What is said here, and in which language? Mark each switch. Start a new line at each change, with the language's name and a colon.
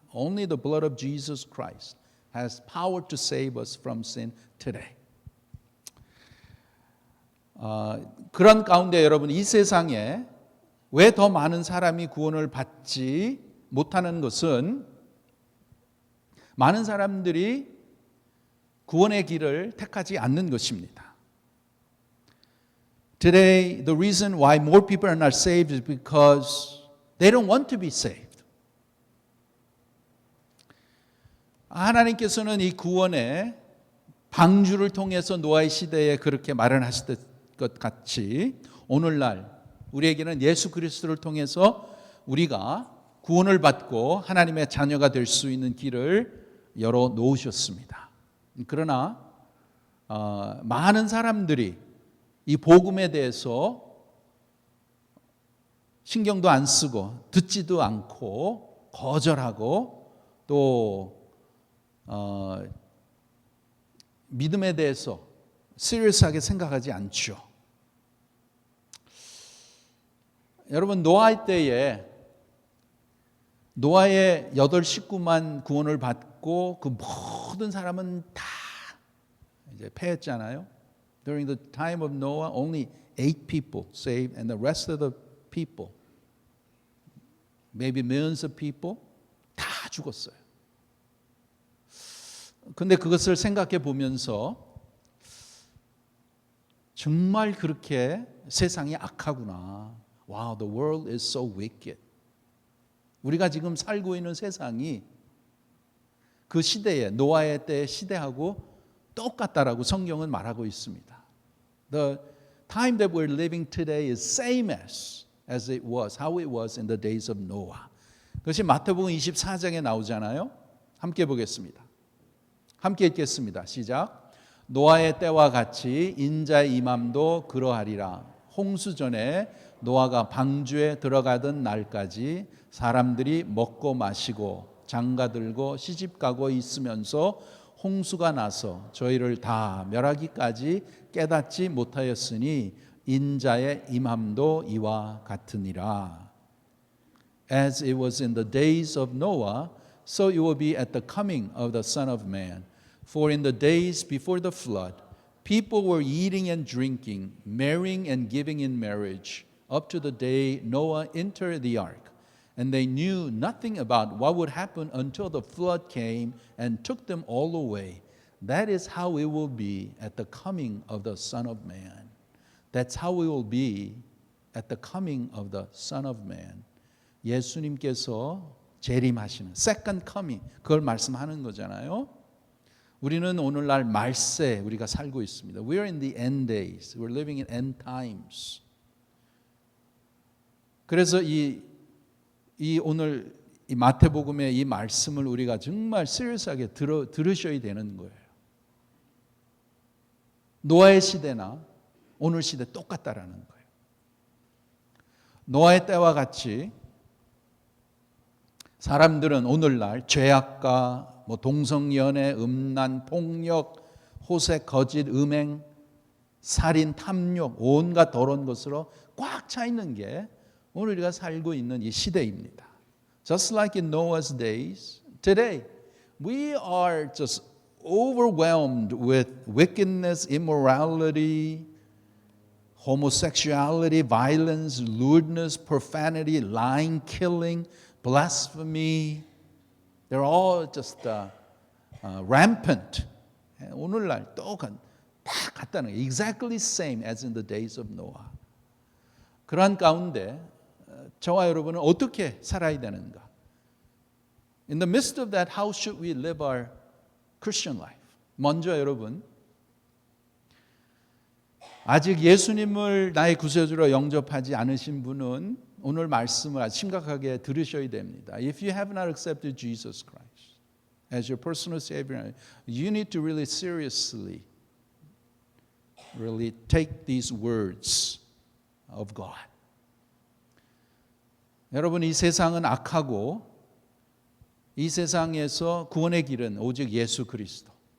English: Only the blood of Jesus Christ has power to save us from sin today.
Korean: 그런 가운데 여러분 이 세상에 왜 더 많은 사람이 구원을 받지 못하는 것은 많은 사람들이 구원의 길을 택하지 않는 것입니다.
English: Today, the reason why more people are not saved is because they don't want to be saved.
Korean: 하나님께서는 이 구원의 방주를 통해서 노아의 시대에 그렇게 마련하실 것 같이 오늘날 우리에게는 예수 그리스도를 통해서 우리가 구원을 받고 하나님의 자녀가 될 수 있는 길을 열어 놓으셨습니다. 그러나 많은 사람들이 이 복음에 대해서 신경도 안 쓰고 듣지도 않고 거절하고 또 믿음에 대해서 시리어스하게 생각하지 않죠. 여러분, 노아의 때에 노아의 8 식구만 구원을 받고 그 모든 사람은 다 이제 패했잖아요.
English: During the time of Noah, only 8 people saved, and the rest of the people, maybe millions of people,
Korean: 다 죽었어요. 근데 그것을 생각해 보면서 정말 그렇게 세상이 악하구나.
English: Wow, the world is so wicked.
Korean: 우리가 지금 살고 있는 세상이 그 시대에 노아의 때 시대하고 똑같다라고 성경은 말하고 있습니다.
English: The time that we're living today is same as it was, how it was in the days of Noah.
Korean: 그것이 마태복음 24장에 나오잖아요. 함께 보겠습니다. 함께 읽겠습니다. 시작. 노아의 때와 같이 인자의 임함도 그러하리라. 홍수 전에 노아가 방주에 들어가던 날까지 사람들이 먹고 마시고 장가들고 시집가고 있으면서 홍수가 나서 저희를 다 멸하기까지 깨닫지 못하였으니 인자의 임함도 이와 같으니라.
English: As it was in the days of Noah, so it will be at the coming of the Son of Man. For in the days before the flood, people were eating and drinking, marrying and giving in marriage, up to the day Noah entered the ark. And they knew nothing about what would happen until the flood came and took them all away. That is how it will be at the coming of the Son of Man. That's how it will be at the coming of the Son of Man.
Korean: 예수님께서 재림하시는
English: second coming,
Korean: 그걸 말씀하는 거잖아요. 우리는 오늘날 말세 우리가 살고 있습니다.
English: We are in the end days. We're living in end times.
Korean: 그래서 이 오늘 이 마태복음의 이 말씀을 우리가 정말 시리어스하게 들으셔야 되는 거예요. 노아의 시대나 오늘 시대 똑같다라는 거예요. 노아의 때와 같이 사람들은 오늘날 죄악과 동성연애, 음란, 폭력, 호색, 거짓, 음행, 살인, 탐욕, 온갖 더러운 것으로 꽉 차 있는 게 오늘 우리가 살고 있는 이 시대입니다.
English: Just like in Noah's days, today we are just overwhelmed with wickedness, immorality, homosexuality, violence, lewdness, profanity, lying, killing, blasphemy. They're all just rampant.
Korean: 오늘날 다 같다는 거예요.
English: Exactly same as in the days of Noah.
Korean: 그러한 가운데 저와 여러분은 어떻게 살아야 되는가?
English: In the midst of that, how should we live our Christian life?
Korean: 먼저 여러분, 아직 예수님을 나의 구세주로 영접하지 않으신 분은 오늘 말씀을 아주 심각하게 들으셔야 됩니다.
English: If you have not accepted Jesus Christ as your personal Savior, you need to really seriously take these words of God.
Korean: 여러분, 이 세상은 악하고 이 세상에서 구원의 길은 오직 예수 그리스도.